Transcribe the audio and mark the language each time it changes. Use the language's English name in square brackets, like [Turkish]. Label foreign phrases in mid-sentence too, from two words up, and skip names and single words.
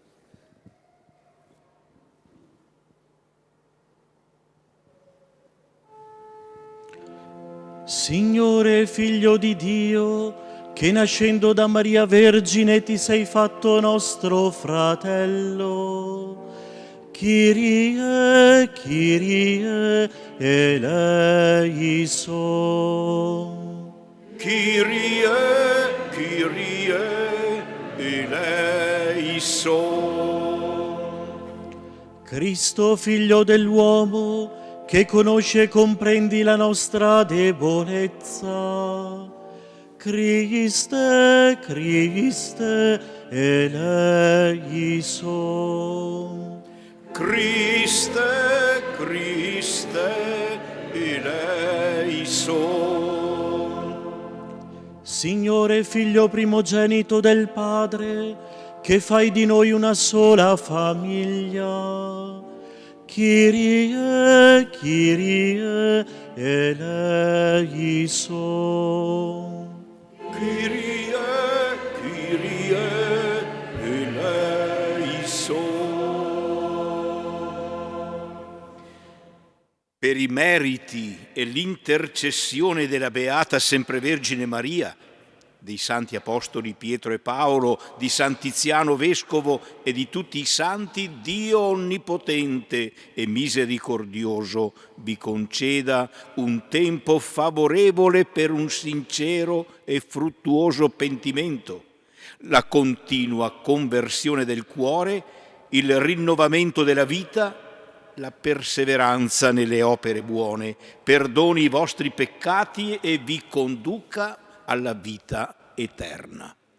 [Italian] Signore, Figlio di Dio, che nascendo da Maria Vergine ti sei fatto nostro fratello. [Greek] Κύριε, Κύριε, ἐλέησον. Κύριε, Κύριε, ἐλέησον. [Italian] Cristo, Figlio dell'uomo, che conosce e comprendi la nostra debolezza. [Greek] Χριστέ, Χριστέ, ἐλέησον. Χριστέ, Χριστέ, ἐλέησον. [Italian] Signore, Figlio primogenito del Padre, che fai di noi una sola famiglia. [Greek] Κύριε, Κύριε, ἐλέησον. Κύριε, Κύριε, ἐλέησον. [Italian] Per i meriti e l'intercessione della Beata Semprevergine Maria, dei santi apostoli Pietro e Paolo, di San Tiziano Vescovo e di tutti i santi, Dio onnipotente e misericordioso vi conceda un tempo favorevole per un sincero e fruttuoso pentimento, la continua conversione del cuore, il rinnovamento della vita, la perseveranza nelle opere buone, perdoni i vostri peccati e vi conduca alla vita eterna.